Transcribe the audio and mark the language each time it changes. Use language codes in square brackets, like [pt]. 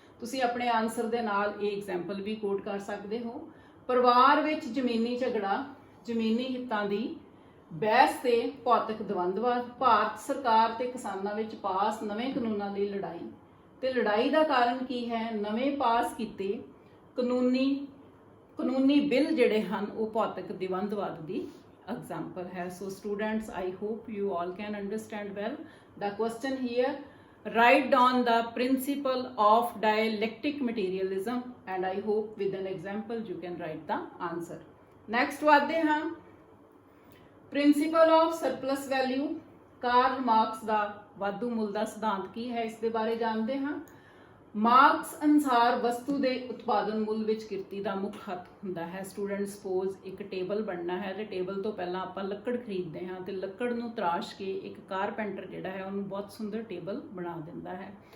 [pa] ਤੁਸੀਂ ਆਪਣੇ ਆਨਸਰ ਦੇ ਨਾਲ ਇਹ ਐਗਜ਼ਾਮਪਲ ਵੀ ਕੋਟ ਕਰ ਸਕਦੇ ਹੋ। ਪਰਿਵਾਰ ਵਿੱਚ ਜ਼ਮੀਨੀ ਝਗੜਾ, ਜ਼ਮੀਨੀ ਹਿੱਤਾਂ ਦੀ ਬਹਿਸ ਤੇ ਭੌਤਿਕ ਦਵੰਦਵਾਦ। ਭਾਰਤ ਸਰਕਾਰ ਤੇ ਕਿਸਾਨਾਂ ਵਿੱਚ ਪਾਸ ਨਵੇਂ ਕਾਨੂੰਨਾਂ ਦੀ ਲੜਾਈ, ਤੇ ਲੜਾਈ ਦਾ ਕਾਰਨ ਕੀ ਹੈ? ਨਵੇਂ ਪਾਸ ਕੀਤੇ ਕਾਨੂੰਨੀ ਬਿੱਲ ਜਿਹੜੇ ਹਨ ਉਹ ਭੌਤਿਕ ਦਵੰਦਵਾਦ ਦੀ ਐਗਜ਼ਾਮਪਲ ਹੈ। [en] So students, I hope you all can understand well the question here. Write down the principle of dialectic materialism, and I hope with an example you can write the answer. Next [pa] ਵਧਦੇ ਹਾਂ [en] Principle of surplus value. [pa] Karl Marx ਦਾ ਵਾਧੂ ਮੁੱਲ ਦਾ ਸਿਧਾਂਤ ਕੀ ਹੈ ਇਸ ਦੇ ਬਾਰੇ ਜਾਣਦੇ ਹਾਂ। ਮਾਰਕਸ ਅਨੁਸਾਰ ਵਸਤੂ ਦੇ ਉਤਪਾਦਨ ਮੁੱਲ ਵਿੱਚ ਕਿਰਤੀ ਦਾ ਮੁੱਖ ਹੱਥ ਹੁੰਦਾ ਹੈ। ਸਟੂਡੈਂਟ ਸਪੋਜ਼ ਇੱਕ ਟੇਬਲ ਬਣਨਾ ਹੈ ਤੇ ਟੇਬਲ ਤੋਂ ਪਹਿਲਾਂ ਆਪਾਂ ਲੱਕੜ ਖਰੀਦਦੇ ਹਾਂ ਤੇ ਲੱਕੜ ਨੂੰ ਤਰਾਸ਼ ਕੇ ਇੱਕ ਕਾਰਪੈਂਟਰ ਜਿਹੜਾ ਹੈ ਉਹਨੂੰ ਬਹੁਤ ਸੁੰਦਰ ਟੇਬਲ ਬਣਾ ਦਿੰਦਾ ਹੈ।